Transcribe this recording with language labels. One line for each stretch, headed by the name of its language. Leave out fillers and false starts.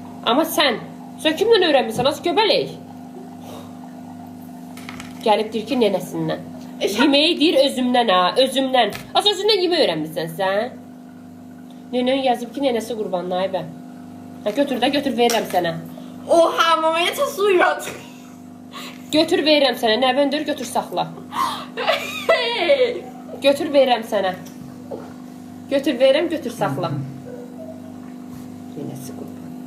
Azerbaijani: Amma sən kimdən öyrənmirsən? Az göbələk. Gəlib deyir ki, nənəsindən. Yeməyi deyir özümdən ha, özümdən. Az özündən yemək öyrənmirsən sən? Nənən yazıb ki, nənəsi qurbanlı aybə. Ha, götür də, götür verirəm sənə.
German: Oha, Mama, jetzt hast du übertrieben.
Azerbaijani: Götür verirəm sənə, nəvəndür, götür saxla. Hey! Götür verirəm sənə. Götür verirəm, götür saxla. Nənəsi qurbanlı.